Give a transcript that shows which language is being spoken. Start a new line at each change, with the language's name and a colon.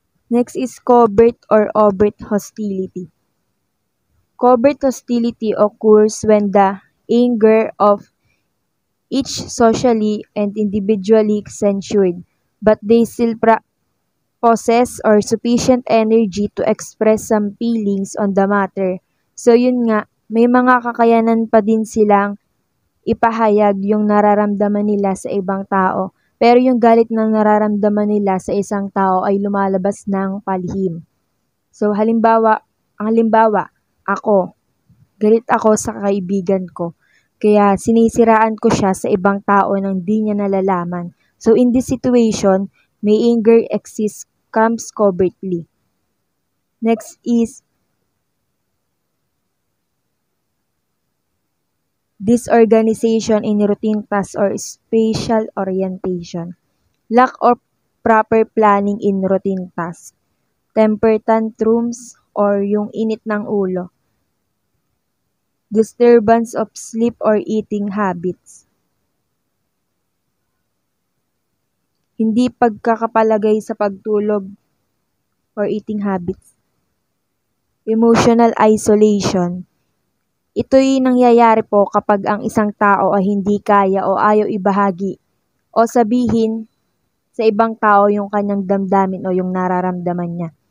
English: Next is covert or overt hostility. Covert hostility occurs when the anger of each socially and individually censured, but they still possess or sufficient energy to express some feelings on the matter.
Filipino: So yun nga, may mga kakayanan pa din silang ipahayag yung nararamdaman nila sa ibang tao. Pero yung galit na nararamdaman nila sa isang tao ay lumalabas ng palihim. So halimbawa, ako, galit ako sa kaibigan ko. Kaya sinisiraan ko siya sa ibang tao nang di niya nalalaman.
English: So in this situation, may anger exists comes covertly. Next is disorganization in routine tasks or spatial orientation. Lack of proper planning in routine tasks. Temper tantrums
Filipino: or yung init ng ulo.
English: Disturbance of sleep or eating habits.
Filipino: Hindi pagkakapalagay sa pagtulog
English: or eating habits.
Filipino: Emotional isolation. Ito'y nangyayari po kapag ang isang tao ay hindi kaya o ayaw ibahagi o sabihin sa ibang tao yung kanyang damdamin o yung nararamdaman niya.